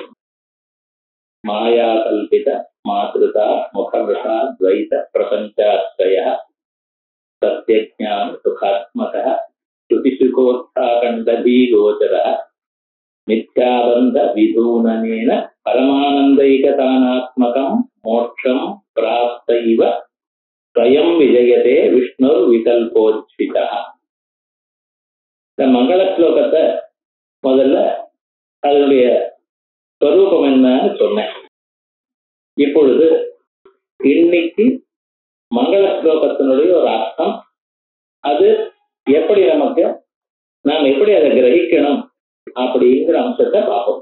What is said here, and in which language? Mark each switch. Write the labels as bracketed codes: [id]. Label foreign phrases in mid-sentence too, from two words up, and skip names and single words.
[sa] मायाकल्पित मातृता मुखवृषा द्वैत प्रपंचाश्रयः सत्यज्ञान सुखात्मकः श्रुतिसुखोत्थाकण्डधीगोचरः मिथ्याबन्ध विधूननेन परमानन्दैकतानात्मकं मोक्षं प्राप्तैव स्वयं विजयते विष्णुर्विकल्पोज्झितः। [ta] இந்த மங்கள ஸ்லோகத்தை முதல்ல அதனுடைய ஸ்வரூபம் என்னன்னு சொன்னேன். இப்பொழுது இன்னைக்கு மங்கள ஸ்லோகத்தினுடைய ஒரு அர்த்தம், அது எப்படி நமக்கு நாம் எப்படி அதை கிரகிக்கணும் அப்படிங்கிற அம்சத்தை பார்ப்போம்.